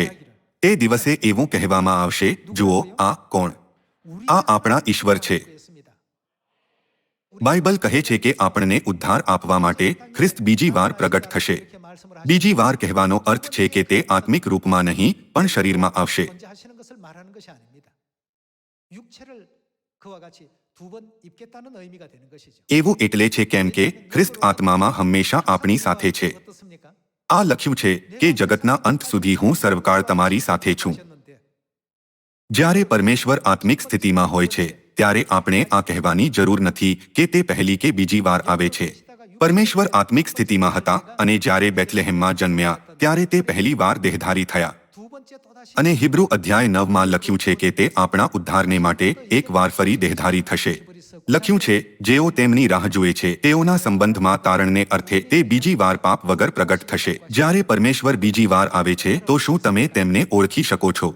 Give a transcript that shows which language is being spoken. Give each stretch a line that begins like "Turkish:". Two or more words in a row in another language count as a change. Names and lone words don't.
Gujarati: તે દિવસે એવું કહેવામાં આવશે, જુઓ આ કોણ? આ આપણા ઈશ્વર છે. બાઇબલ કહે છે કે આપણને ઉદ્ધાર આપવા માટે ખ્રિસ્ત બીજી વાર પ્રગટ થશે. બીજી વાર કહેવાનો અર્થ છે કે તે આત્મિક રૂપમાં નહીં પણ શરીરમાં આવશે.
Korean: 하시는 것을 말하는 것이 아닙니다. 육체를 그와 같이 두 번 입겠다는 의미가 되는 것이죠.
Gujarati: એવું એટલે છે કેમ કે ખ્રિસ્ત આત્મામાં હંમેશા આપણી સાથે છે.
Korean: 어떻습니까?
Gujarati: આ લખ્યું છે કે જગતના અંત સુધી હું સર્વકાળ તમારી સાથે છું. જ્યારે પરમેશ્વર આત્મિક સ્થિતિમાં હોય છે ત્યારે આપણે આ કહેવાની જરૂર નથી કે તે પહેલી કે બીજી વાર આવે છે. પરમેશ્વર આત્મિક સ્થિતિમાં હતા અને જ્યારે બેથલેહેમમાં જન્મ્યા ત્યારે તે પહેલી વાર દેહધારી થયા.
Korean: 두 번째 또다시
Gujarati: અને હિબ્રુ અધ્યાય 9માં લખ્યું છે કે તે આપણા ઉદ્ધારને માટે એક વાર ફરી દેહધારી થશે. લખ્યું છે, જેઓ તેમની રાહ જુએ છે તેઓના સંબંધમાં તારણને અર્થે તે બીજી વાર પાપ વગર પ્રગટ થશે. જ્યારે પરમેશ્વર બીજી વાર આવે છે તો શું તમે તેમને ઓળખી શકો છો?